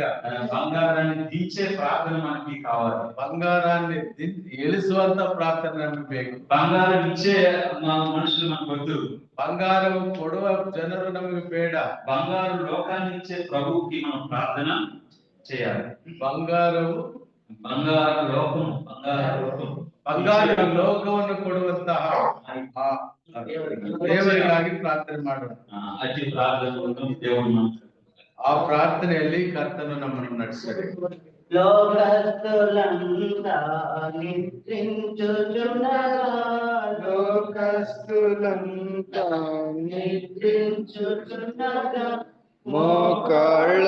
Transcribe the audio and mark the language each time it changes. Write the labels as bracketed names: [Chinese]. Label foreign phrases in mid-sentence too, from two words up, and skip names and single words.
[Telugu] బంగారాన్ని దించే ప్రార్థన మనకి కావాలి. [Kannada] ಬಂಗಾರಾన్ని ಇಳಿಸುವಂತ ಪ್ರಾರ್ಥನೆ ನಮಗೆ ಬೇಕು. [Telugu] బంగారం ఇచ్చే మనుషులు మనకొద్దు, [Kannada] ಬಂಗಾರವು ಕೊಡುವ ಜನರು ನಮಗೆ ಬೇಡ. [Telugu] బంగారు లోకాన్ని ఇచ్చే ప్రభువుకి మనం ప్రార్థన చేయాలి. [Kannada] ಬಂಗಾರವು [Telugu] బంగారు లోకం [Kannada] ಬಂಗಾರ ಲೋಕವನ್ನು ಕೊಡುವಂತಹ ದೇವರಿಗಾಗಿ ಪ್ರಾರ್ಥನೆ ಮಾಡೋಣ. ಅತಿ ಪ್ರಾರ್ಥನೆ ದೇವರು ಆ ಪ್ರಾರ್ಥನೆಯಲ್ಲಿ ಕರ್ತನು ನಮ್ಮನ್ನು ನಡೆಸಲಿ. [Telugu] లోకస్తులంతా నిద్రించుచుండగా, లోకస్తులంతా నిద్రించుచుండగా మోకాళ్ళ